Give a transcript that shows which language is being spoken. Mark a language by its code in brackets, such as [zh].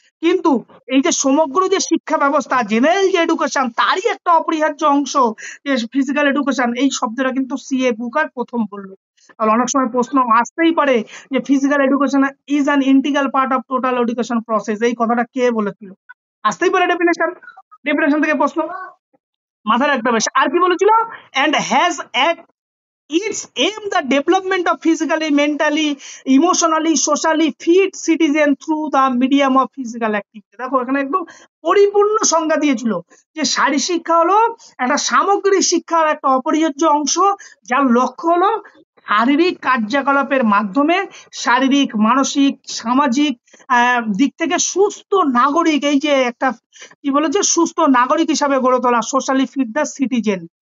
[bn] কিন্তু এই যে সমগ্র যে শিক্ষা ব্যবস্থা, জেনারেল যে এডুকেশন, তারই একটা অপরিহার্য অংশ যে ফিজিক্যাল এডুকেশন, এই শব্দটা কিন্তু সি.এ. বুকার প্রথম বললো। তাহলে অনেক সময় প্রশ্ন আসতেই পারে যে [en] physical education is an integral part of total education process, [bn] এই কথাটা কে বলেছিল, আসতেই পারে ডেফিনেশন থেকে প্রশ্ন, মাথায় রাখতে হবে। আর কি বলেছিল, [en] and has at its aim the development of physically, mentally, emotionally, socially fit citizen through the medium of physical activity। [bn] দেখো এখানে একদম পরিপূর্ণ সংজ্ঞা দিয়েছিল, যে শারীরিক শিক্ষা হলো একটা সামগ্রিক শিক্ষার একটা অপরিহার্য অংশ, যার লক্ষ্য হলো শারীরিক কার্যকলাপের মাধ্যমে শারীরিক, মানসিক, সামাজিক দিক থেকে সুস্থ নাগরিক, এই যে একটা কি বলেছে, সুস্থ নাগরিক হিসাবে গড়ে তোলা, [en] Socially fit the citizen.